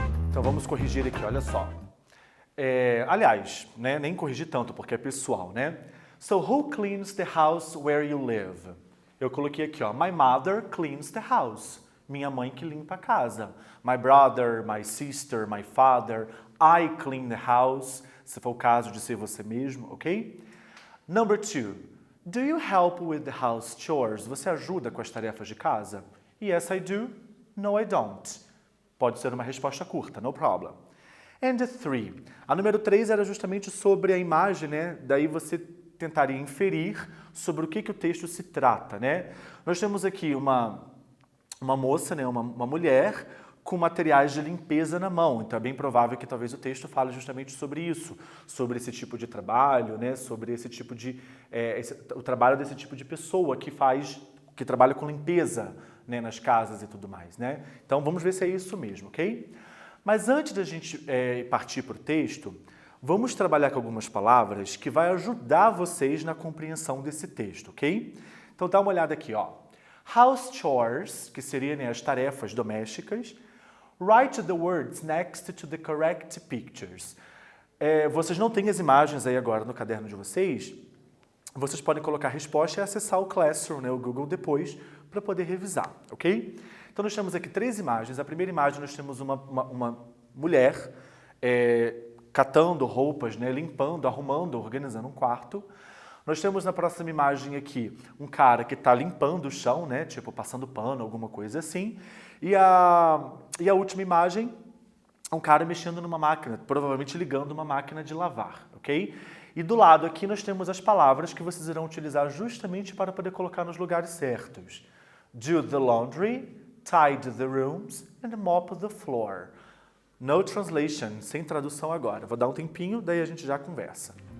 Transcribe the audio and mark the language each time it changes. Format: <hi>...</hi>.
<pt>Então vamos corrigir aqui, olha só. Aliás, né, nem corrigir tanto porque é pessoal, né?</pt> <en>So who cleans the house where you live?</en> <pt>Eu coloquei aqui, ó,</pt> <en>my mother cleans the house.</en> <pt>Minha mãe que limpa a casa.</pt> <en>My brother, my sister, my father, I clean the house.</en> <pt>Se for o caso de ser você mesmo, ok?</pt> <en>Number 2. Do you help with the house chores?</en> <pt>Você ajuda com as tarefas de casa?</pt> <en>Yes, I do. No, I don't.</en> <pt>Pode ser uma resposta curta,</pt> <en>no problem. And 3.</en> <pt>A número 3 era justamente sobre a imagem, né? Daí você tentaria inferir sobre o que o texto se trata, né? Nós temos aqui uma moça, né? uma mulher com materiais de limpeza na mão. Então é bem provável que talvez o texto fale justamente sobre isso, sobre esse tipo de trabalho, né? Sobre esse tipo de o trabalho desse tipo de pessoa que trabalha com limpeza, né? Nas casas e tudo mais, né? Então vamos ver se é isso mesmo, ok? Mas antes da gente partir para o texto, vamos trabalhar com algumas palavras que vai ajudar vocês na compreensão desse texto, ok? Então dá uma olhada aqui, ó. House chores, que seriam, né, as tarefas domésticas.</pt> <en>Write the words next to the correct pictures.</en> <pt>Vocês não têm as imagens aí agora no caderno de vocês. Vocês podem colocar a resposta e acessar o Classroom, né, o Google depois, para poder revisar, ok? Então nós temos aqui 3 imagens. A primeira imagem nós temos uma mulher catando roupas, né, limpando, arrumando, organizando um quarto. Nós temos na próxima imagem aqui um cara que está limpando o chão, né, tipo passando pano, alguma coisa assim. E a última imagem, um cara mexendo numa máquina, provavelmente ligando uma máquina de lavar, ok? E do lado aqui nós temos as palavras que vocês irão utilizar justamente para poder colocar nos lugares certos.</pt> <en>Do the laundry, tidy the rooms and mop the floor. No translation,</en> <pt>sem tradução agora. Vou dar um tempinho, daí a gente já conversa.</pt>